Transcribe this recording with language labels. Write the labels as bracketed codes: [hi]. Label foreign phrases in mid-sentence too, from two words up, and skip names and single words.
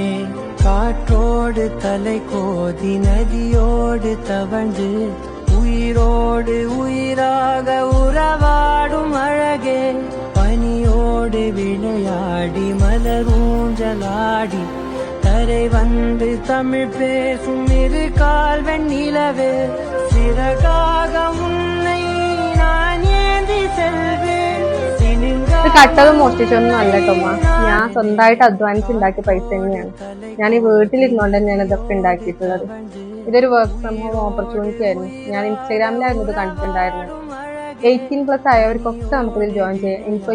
[ta] காற்றோடு தலை கோதி நதியோடு தவழ்ந்து உயிரோடு உயிராக உறவாடும் அழகே பனியோடு விளையாடி மலரூஞ்சலாடி தரை வந்து தமிழ் பேசும் இரு கால் வெண்ணிலவே சிறகாக உன்னை நான் ஏந்தி செல்வேன். [ml] കട്ടത് മോഷ്ടിച്ചൊന്നും അല്ല ടോമ. ഞാൻ സ്വന്തമായിട്ട് അധ്വാനിച്ച് ഉണ്ടാക്കിയ പൈസ തന്നെയാണ്. ഞാൻ ഈ വീട്ടിലിരുന്നോണ്ട് തന്നെയാണ് ഇതൊക്കെ ഉണ്ടാക്കിയിട്ടുള്ളത്. ഇതൊരു [en] work from home opportunity [ml] ആയിരുന്നു. ഞാൻ ഇൻസ്റ്റാഗ്രാമിലായിരുന്നു ഇത് കണ്ടിട്ടുണ്ടായിരുന്നത്. 18+ ആയവർക്കൊക്കെ നമുക്കിതിൽ ജോയിൻ ചെയ്യാം.